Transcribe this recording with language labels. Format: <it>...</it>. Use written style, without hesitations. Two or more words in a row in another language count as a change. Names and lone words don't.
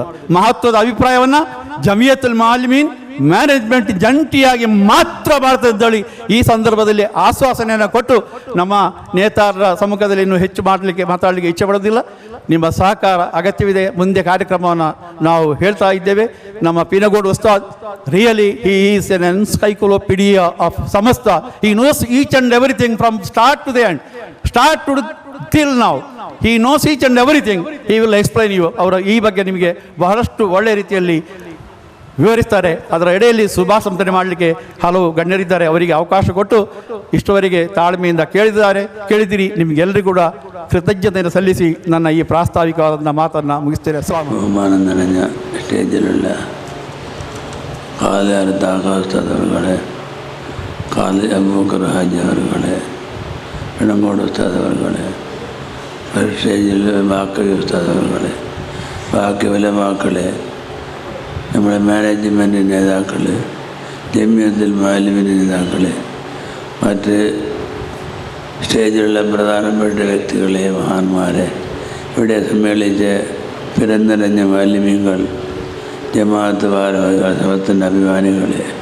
<kn>ಮಹತ್ವದ ಅಭಿಪ್ರಾಯವನ್ನು ಜಮಿಯತುಲ್ ಮುಅಲ್ಲಿಮೀನ್ ಮ್ಯಾನೇಜ್ಮೆಂಟ್ ಜಂಟಿಯಾಗಿ ಮಾತ್ರ ಮಾಡ್ತಿದ್ದಳಿ. ಈ ಸಂದರ್ಭದಲ್ಲಿ ಆಶ್ವಾಸನೆಯನ್ನು ಕೊಟ್ಟು ನಮ್ಮ ನೇತಾರರ ಸಮ್ಮುಖದಲ್ಲಿ ಇನ್ನೂ ಹೆಚ್ಚು ಮಾತಾಡಲಿಕ್ಕೆ ಇಚ್ಛೆ ಪಡೋದಿಲ್ಲ. ನಿಮ್ಮ ಸಹಕಾರ ಅಗತ್ಯವಿದೆ. ಮುಂದೆ ಕಾರ್ಯಕ್ರಮವನ್ನು ನಾವು ಹೇಳ್ತಾ ಇದ್ದೇವೆ.</kn> <en>ನಮ್ಮ ಪಿನಗೋಡು ಉಸ್ತಾದ್ really he is an encyclopedia of Samastha. he knows each and everything from start to the end, start to till now. He knows each and everything. He will explain you.</en> <kn>ಅವರ ಈ ಬಗ್ಗೆ ನಿಮಗೆ ಬಹಳಷ್ಟು ಒಳ್ಳೆಯ ರೀತಿಯಲ್ಲಿ ವಿವರಿಸ್ತಾರೆ. ಅದರ ಎಡೆಯಲ್ಲಿ ಶುಭಾಶಂಸನೆ ಮಾಡಲಿಕ್ಕೆ ಹಲವು ಗಣ್ಯರಿದ್ದಾರೆ. ಅವರಿಗೆ ಅವಕಾಶ ಕೊಟ್ಟು ಇಷ್ಟವರೆಗೆ ತಾಳ್ಮೆಯಿಂದ ಕೇಳಿದಿರಿ. ನಿಮಗೆಲ್ಲರಿಗೂ ಕೂಡ ಕೃತಜ್ಞತೆಯನ್ನು ಸಲ್ಲಿಸಿ ನನ್ನ ಈ ಪ್ರಾಸ್ತಾವಿಕವಾದ ಮಾತನ್ನು ಮುಗಿಸ್ತೇನೆ.</kn> <ml>ബഹുമാനം നിറഞ്ഞ സ്റ്റേജിലുള്ള കാലയാർ താകാസ്തവറുകളെ, കാലി അബൂബക്കർ ഹാജി അവറുകളെ, ഇടങ്കോട് ഉസ്താദവറുകളെ, സ്റ്റേജിൽ ബാക്കി ഉസ്താദവറുകളെ, ബാക്കി ഉലമാക്കളെ, നമ്മുടെ മാനേജ്മെൻറ്റ് നേതാക്കൾ, ജമിയത്തുൽ മുഅല്ലിമീൻ നേതാക്കൾ, മറ്റ് സ്റ്റേജിലുള്ള പ്രധാനപ്പെട്ട വ്യക്തികളെ, മഹാന്മാരെ, ഇവിടെ സമ്മേളിച്ച പിറന്നിറഞ്ഞ മുഅല്ലിമീങ്ങൾ, ജമാഅത്ത് ഭാരവാഹികൾ, സമസ്തൻ്റെ അഭിമാനികളെ,</ml>